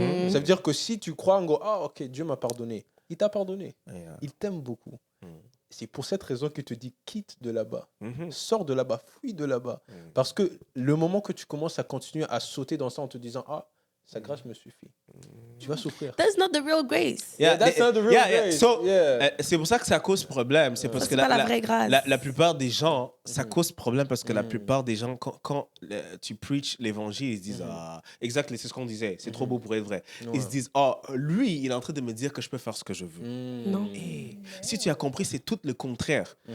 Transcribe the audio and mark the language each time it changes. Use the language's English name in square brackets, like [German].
[French] Ça veut dire que si tu crois en gros, ah ok, Dieu m'a pardonné, il t'a pardonné, il t'aime beaucoup. C'est pour cette raison qu'il te dit quitte de là-bas, sors de là-bas, fuis de là-bas. Parce que le moment que tu commences à continuer à sauter dans ça en te disant, ah, sa grâce me suffit, tu vas souffrir. [English] That's not the real grace. Yeah, that's not the real grace. So, Yeah. [French] c'est pour ça que ça cause problème. C'est parce Ça, que c'est pas la vraie grâce. la plupart des gens, ça cause problème parce que la plupart des gens, quand tu preaches l'évangile, ils se disent, ah, exact, c'est ce qu'on disait, c'est trop beau pour être vrai. Ils se disent, oh, lui, il est en train de me dire que je peux faire ce que je veux. Non. Et si tu as compris, c'est tout le contraire.